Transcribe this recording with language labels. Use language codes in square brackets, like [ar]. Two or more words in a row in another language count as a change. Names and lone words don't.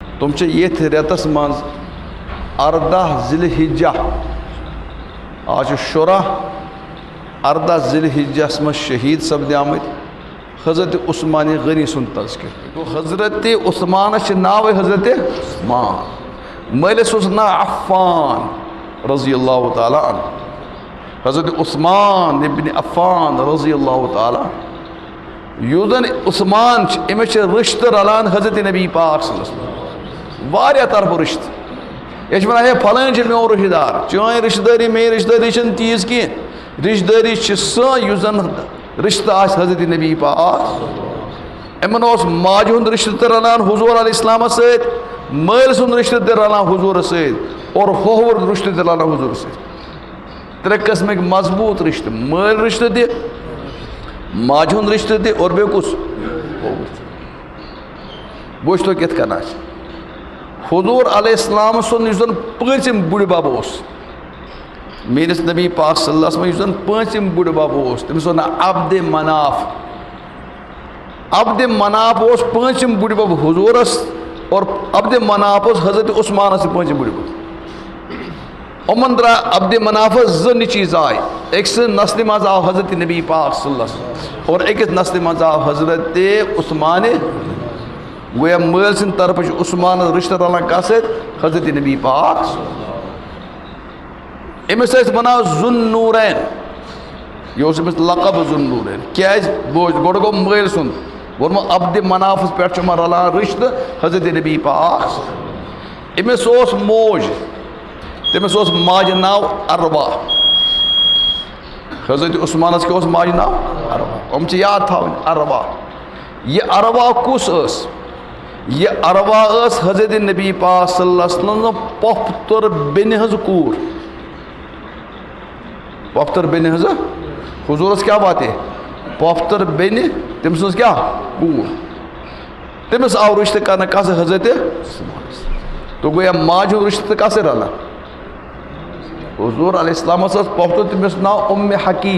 [ks] تم یتھ ریتس من 14 ذی الحجہ آج شرح 14 ذی الحجس من شہید سپدے آمت حضرت عثمان غنی سن تذکر. تو حضرت عثمان ناو حضرت عثمان مٲلِس اوس ناو عفان [ar] رضی اللہ تعالیٰ عنہ. [ks] حضرت عثمان ابن عفان [ar] رضی اللہ تعالیٰ [ks] یُس زن عثمان أمِس رشتہ رلان حضرت نبی پاک [ar] صلی اللہ علیہ وسلم [ks] واریاہ طرف رشتہ. یہ چھِ ونان ہے پھلٲنۍ چھِ میون رشتہ دار. چٲنۍ رشتہ دٲری میٲنۍ رشتہ دٲری چھنہٕ تیٖژ کینٛہہ. رشتہ دٲری چھِ سۄ یُس زن رشتہ آسہِ حضرت نبی پاک. یِمن اوس ماجہِ ہُنٛد رشتہ تہِ رلان حضوٗر [ar] علیہ السلامس [ks] سۭتۍ مٲلۍ سُنٛد رشتہ تہِ رلان حضوٗرس سۭتۍ اور ہوہُر رشتہ تہِ رلان حضوٗرس سۭتۍ. ترٛےٚ قٕسمٕکۍ مضبوٗط رشتہ مٲلۍ رشتہ تہِ ماجہِ ہُنٛد رشتہ تہِ اور بیٚیہِ کُس ہوہُر تہِ. وٕچھ تو کِتھ کٔنۍ آسہِ حضوٗر [ar] علیہ السلام [ks] سُنٛد یُس زن پٲنٛژِم بُڈِ بب اوس میٲنِس نبی پاک [ar] صلی اللہ علیہ وسلم [ks] یُس زن پٲنٛژِم بُڈِ بب اوس تٔمِس اوس ناو عبدِ مناف. عبدِ مناف اوس پٲنٛژِم بُڈِ بب حضوٗرس اور عبدِ مناف اوس حضرت عثمانس تہِ پٲنٛژِم بُڈِ بب. یِمن درٛاے عبدِ منافس زٕ نیٚچِی زاے. أکۍ سٕنٛدِ نسلہِ منٛز آو حضرت نبی پاک [ar] صلی اللہ علیہ وسلم [ks] اور أکِس نسلہِ منٛز آو حضرت عثمان. گویا مٲلۍ سٕنٛدِ طرفہٕ چھُ عثمانس رشتہ رلان کتھ سۭتۍ حضرت نبی پاک. أمِس ٲسۍ ونان ذو النوٗرین. یہِ اوس أمِس لقب ذو النوٗرین. کیازِ بوٗزھ گۄڈٕ گوٚو مٲلۍ سُنٛد ووٚنمو عبدِ منافس پٮ۪ٹھ چھُ یِمن رلان رشتہ حضرت نبی پاک. أمِس اوس موج تٔمِس اوس ماجہِ ناو عروا. حضرت عثمانس کیٛاہ اوس ماجہِ ناو عروا. یِم چھِ یاد تھاوٕنۍ عروا. یہِ عروا کُس ٲس؟ یہِ عروا ٲس حضرت نبی پاک [ar] صلی اللہ علیہ وسلم [ks] پۄپھتٕر بیٚنہِ ہٕنٛز کوٗر. پۄپھتٕر بیٚنہِ ہٕنٛز حضوٗرس کیٛاہ باتے پۄپھتٕر بیٚنہِ تٔمۍ سٕنٛز کیٛاہ کوٗر. تٔمِس آو رشتہٕ کرنہٕ کتھ سۭتۍ حضرت تو گویا ماجہِ ہُنٛد رشتہٕ تہٕ کتھ سۭتۍ رلان حضوٗر [ar] علیہ السلامس [ks] ٲس پۄپھتٕر تٔمِس اوس ناو حکیٖم.